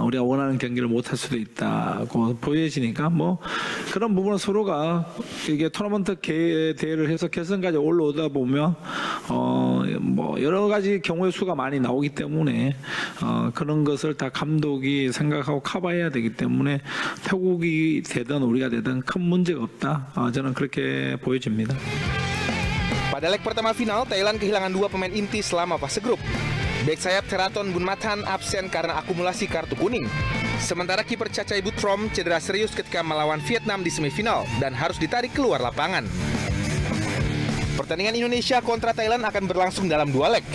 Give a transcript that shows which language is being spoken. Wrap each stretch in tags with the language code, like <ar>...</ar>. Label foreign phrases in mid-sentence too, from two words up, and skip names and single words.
<ko>우리가 원하는 경기를 못 할 수도 있다고 보여지니까 뭐 그런 부분은 서로가 이게 토너먼트 대회를 해서 결승까지 올라오다 보면 뭐 여러 가지 경우의 수가 많이 나오기 때문에 그런 것을 다 감독이 생각하고 커버해야 되기 때문에 태국이 되든 우리가 되든 큰 문제가 없다. 저는 그렇게 보여집니다.</ko> <id>Pada leg pertama final, Thailand kehilangan 2 pemain inti selama fase grup. Bek sayap Theraton Bunmathan absen karena akumulasi kartu kuning. Sementara kiper Cacai Butrom cedera serius ketika melawan Vietnam di semifinal dan harus ditarik keluar lapangan. Pertandingan Indonesia kontra Thailand akan berlangsung dalam 2 leg.</id>